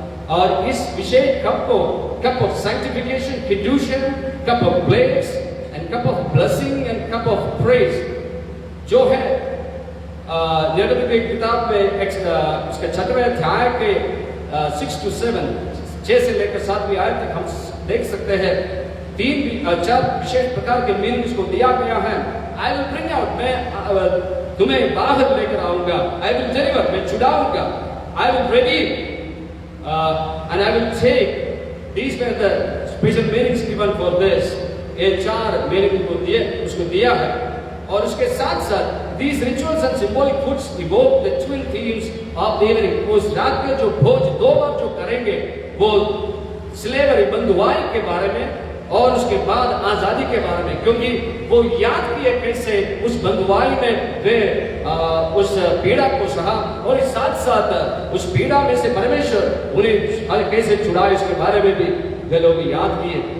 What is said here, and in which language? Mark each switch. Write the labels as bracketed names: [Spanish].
[Hindi] और इस विशेष कप को [English] cup of sanctification, किडूशन, cup of plagues and cup of blessing and cup of praise [Hindi] जो है निर्गमन की किताब में उसके 6वें अध्याय के 6 to 7, 6 से लेकर 7वीं आयत तक हम देख सकते हैं 4 विशेष प्रकार के मीनिंग को दिया गया है। [English] I will bring out, [Hindi] मैं तुम्हें बाहर लेकर आऊंगा, [English] I will deliver, [Hindi] मैं छुड़ाऊंगा, [English] I will redeem and I will take. These were the special meanings given for this. [Hindi] ये 4 मीनिंग को उसको दिया है। और उसके साथ साथ [English] these rituals and symbolic foods evoke the twin themes of the evening. [Hindi] उस रात के जो भोज 2 बार जो करेंगे वो स्लेवरी, बंधुआई के बारे में और उसके बाद आजादी के बारे में, क्योंकि वो याद किए कैसे उस बंधुआई में वे उस पीड़ा को सहा और इस साथ साथ उस पीड़ा में से परमेश्वर उन्हें कैसे छुड़ाए उसके बारे में भी वे लोग याद किए।